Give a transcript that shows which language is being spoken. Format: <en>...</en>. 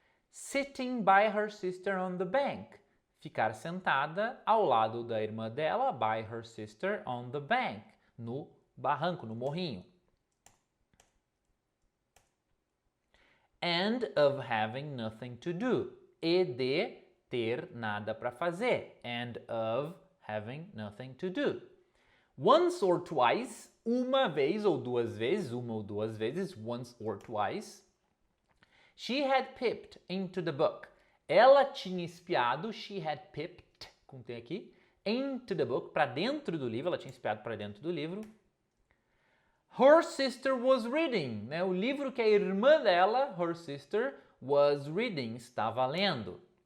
<en>Sitting by her sister on the bank.</en> <pt>Ficar sentada ao lado da irmã dela,</pt> <en>by her sister on the bank.</en> <pt>No barranco, no morrinho.</pt> <en>And of having nothing to do.</en> <pt>E de ter nada para fazer.</pt> <en>And of having nothing to do. Once or twice,</en> <pt>uma vez ou duas vezes, uma ou duas vezes, once or twice.</pt> <en>She had peeped into the book.</en> <pt>Ela tinha espiado,</pt> <en>she had peeped,</en> <pt>como tem aqui,</pt> <en>into the book,</en> <pt>para dentro do livro, ela tinha espiado para dentro do livro.</pt> <en>Her sister was reading,</en> <pt>né? O livro que a irmã dela, her sister,</pt> <en>was reading,</en> <pt>estava lendo.</pt>